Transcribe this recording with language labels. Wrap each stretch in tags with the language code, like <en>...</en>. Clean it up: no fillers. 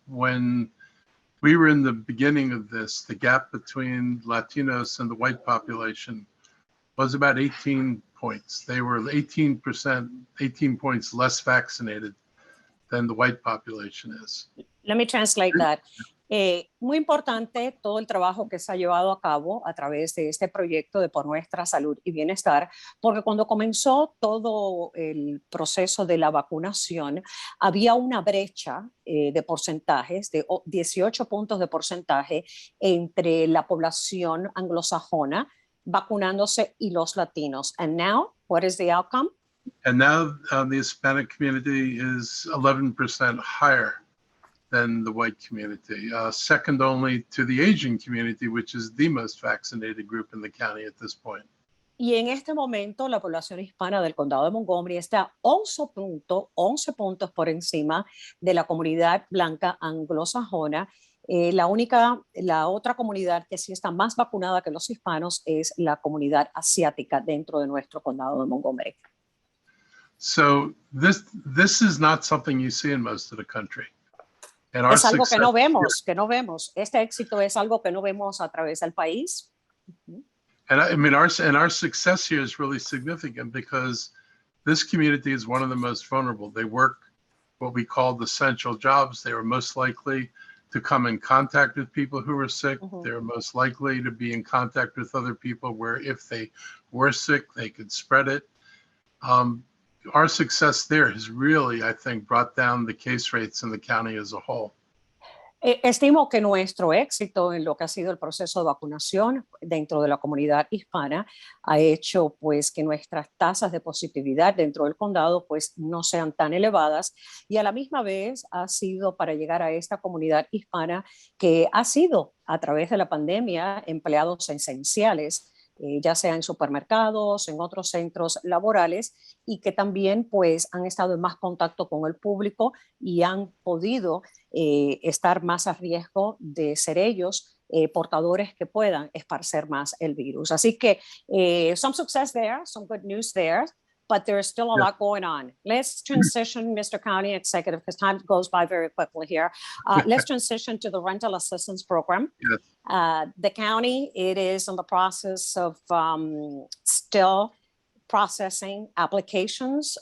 <en>When we were in the beginning of this, the gap between Latinos and the white population was about 18 points. They were 18 points less vaccinated than the white population is. Let me translate that.</en> <es>Muy importante todo el trabajo que se ha llevado a cabo a través de este proyecto de Por Nuestra Salud y Bienestar, porque cuando comenzó todo el proceso de la vacunación, había una brecha de porcentajes, de 18 puntos de porcentaje entre la población anglosajona vacunándose y los latinos.</es> <en>And now, what is the outcome? And now the Hispanic community is 11% higher than the white community, second only to the Asian community, which is the most vaccinated group in the county at this point.</en> <es>Y en este momento la población hispana del condado de Montgomery está 11 puntos por encima de la comunidad blanca anglosajona. La otra comunidad que sí está más vacunada que los hispanos es la comunidad asiática dentro de nuestro condado de Montgomery.</es> <en>So this is not something you see in most of the country. And</en> <es>es algo que no vemos. Este éxito es algo que no vemos a través del país.</es> <en>And I mean, our success here is really significant because this community is one of the most vulnerable. They work what we call the essential jobs. They are most likely to come in contact with people who are sick. Mm-hmm. They're most likely to be in contact with other people where if they were sick, they could spread it. Our success there has really, I think, brought down the case rates in the county as a whole.</en> <es>Estimo que nuestro éxito en lo que ha sido el proceso de vacunación dentro de la comunidad hispana ha hecho pues que nuestras tasas de positividad dentro del condado pues no sean tan elevadas y a la misma vez ha sido para llegar a esta comunidad hispana que ha sido a través de la pandemia empleados esenciales, ya sea en supermercados, en otros centros laborales y que también pues han estado en más contacto con el público y han podido estar más a riesgo de ser ellos portadores que puedan esparcer más el virus. Así que</es> <en>some success there, some good news there, but there's still a lot going on. Let's transition, Mr. County Executive, because time goes by very quickly here. Let's transition to the rental assistance program. Yes. The county, it is in the process of still processing applications.</en>